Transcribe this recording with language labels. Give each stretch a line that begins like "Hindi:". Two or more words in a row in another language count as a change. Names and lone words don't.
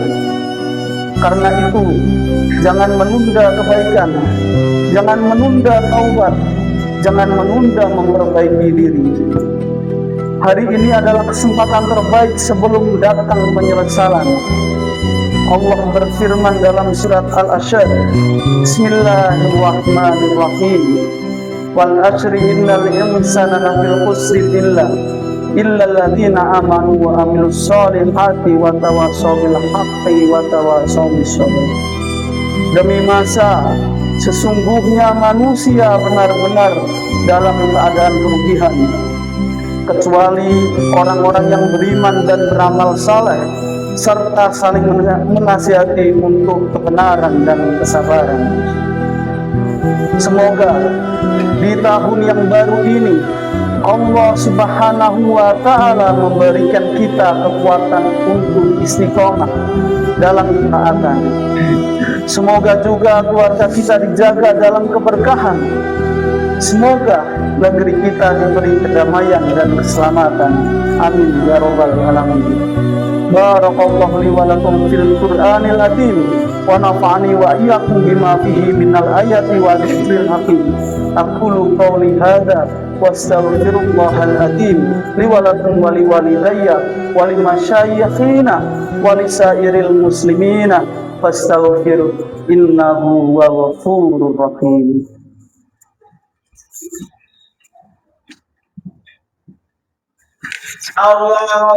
Indonesian: Karena itu, jangan menunda kebaikan, jangan menunda taubat, jangan menunda memperbaiki diri. Hari ini adalah kesempatan terbaik sebelum datang penyesalan. Allah berfirman dalam surat Al-Asyr,
Arabic: بسم الله الرحمن الرحيم والعصر إن الإنسان لفي خسر إلا الذين آمنوا وعملوا الصالحات وتواصوا بالحق وتواصوا بالصبر.
Indonesian: Demi masa, sesungguhnya manusia benar-benar dalam keadaan kerugian, kecuali orang-orang yang beriman dan beramal saleh, serta saling menasihati untuk kebenaran dan kesabaran. Semoga di tahun yang baru ini Allah
Arabic: سبحانه وتعالى
Indonesian: memberikan kita kekuatan untuk istiqomah dalam ketaatan. Semoga juga keluarga kita dijaga dalam keberkahan. Semoga negeri kita diberi kedamaian dan keselamatan.
Arabic: آمين يا رب العالمين. بارك الله لي ولكم في القرآن العظيم ونفعني وإياكم بما فيه من الآيات والذكر الحكيم. أقول قولي هذا وأستغفر الله العظيم لي ولكم ولوالدي ولمشايخنا ولسائر المسلمين فاستغفروه إنه هو الغفور الرحيم. Allah